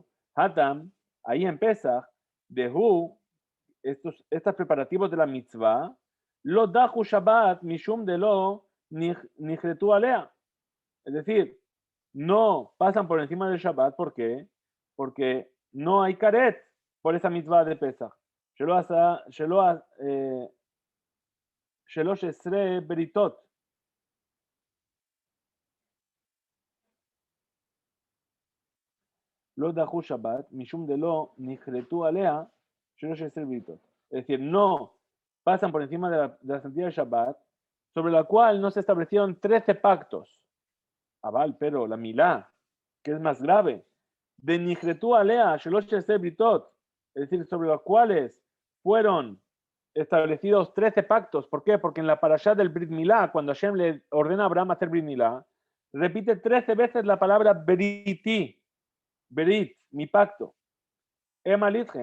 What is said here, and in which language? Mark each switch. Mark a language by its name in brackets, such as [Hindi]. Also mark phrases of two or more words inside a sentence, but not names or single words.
[Hebrew] Hatam, [Spanish] ahí en [Hebrew] Pesach, Dehu, [Spanish] estos preparativos de la [Hebrew] mitzvah, לא דחו שבת משום דלא נכרתו עליה. [Spanish] Es decir, no pasan por encima del Shabbat, ¿por qué? Porque no hay karet por esa mitzvah de Pesach. [Hebrew] שלש עשרה בריתות. לא דחו שבת משום דלא נכרתו עליה שלש עשרה בריתות. [Spanish] Es decir, no pasan por encima de la santidad del Shabbat, sobre la cual no se establecieron 13 pactos. Aval, pero la milá, que es más grave, [Hebrew] דנכרתו עליה שלש עשרה בריתות, [Spanish] es decir, sobre los cuales fueron establecidos 13 pactos. ¿Por qué? Porque en la parashá del [Hebrew] ברית מילה, [Spanish] cuando Hashem le ordena a Abraham hacer Brit Milá, repite 13 veces la palabra [Hebrew] בריתי ברית, [Spanish] mi pacto. Emalitje.